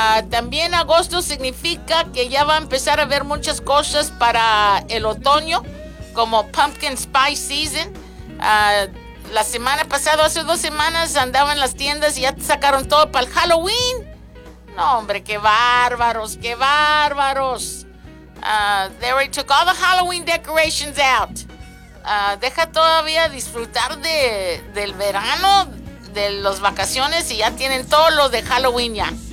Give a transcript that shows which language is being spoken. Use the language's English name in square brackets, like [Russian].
[Spanish] También agosto significa que ya va a empezar a haber muchas cosas para el otoño, como Pumpkin Spice Season. La semana pasada, hace dos semanas, andaba en las tiendas y ya sacaron todo para el Halloween. No, hombre, qué bárbaros, qué bárbaros. [English] They already took all the Halloween decorations out. [Spanish] Deja todavía disfrutar del verano, de las vacaciones, y ya tienen todo lo de Halloween ya.